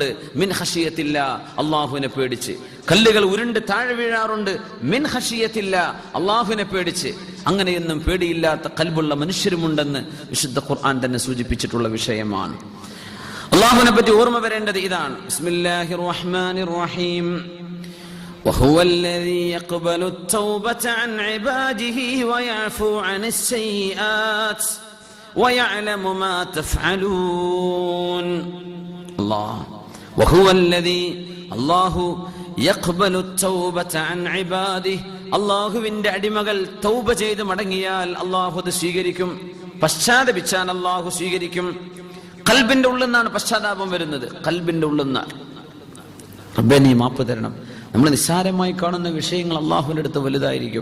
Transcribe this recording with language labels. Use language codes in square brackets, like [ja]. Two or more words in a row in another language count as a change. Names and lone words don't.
[ar] من خشية الله, [ml] അള്ളാഹുവിനെ പേടിച്ച്. കല്ലുകൾ ഉരുണ്ട് താഴെ വീഴാറുണ്ട്, [ar] من خشية الله, [ml] അള്ളാഹുവിനെ പേടിച്ച്. അങ്ങനെയൊന്നും പേടിയില്ലാത്ത കൽബുള്ള മനുഷ്യരുമുണ്ടെന്ന് വിശുദ്ധ ഖുർആൻ തന്നെ സൂചിപ്പിച്ചിട്ടുള്ള വിഷയമാണ്. അള്ളാഹുവിനെ പറ്റി ഓർമ്മ വരേണ്ടത് ഇതാണ്. [ar] بسم الله الرحمن الرحيم. وهو الذي يقبل التوبة عن عباده ويعفو عن السيئات ويعلم ما تفعلون. الله وهو الذي الله يقبل التوبة عن عباده. [ml] അള്ളാഹുവിന്റെ അടിമകൾ തൗബ ചെയ്ത് മടങ്ങിയാൽ അള്ളാഹു അത് സ്വീകരിക്കും. പശ്ചാത്തപിച്ചാൽ അള്ളാഹു സ്വീകരിക്കും. ഖൽബിന്റെ ഉള്ളിൽ നിന്നാണ് പശ്ചാത്താപം വരുന്നത്, ഖൽബിന്റെ ഉള്ളിൽ നിന്നാണ്. റബ്ബേ നീ മാപ്പ് തരണം. നമ്മൾ നിസ്സാരമായി കാണുന്ന വിഷയങ്ങൾ അള്ളാഹുവിന്റെ അടുത്ത് വലുതായിരിക്കും.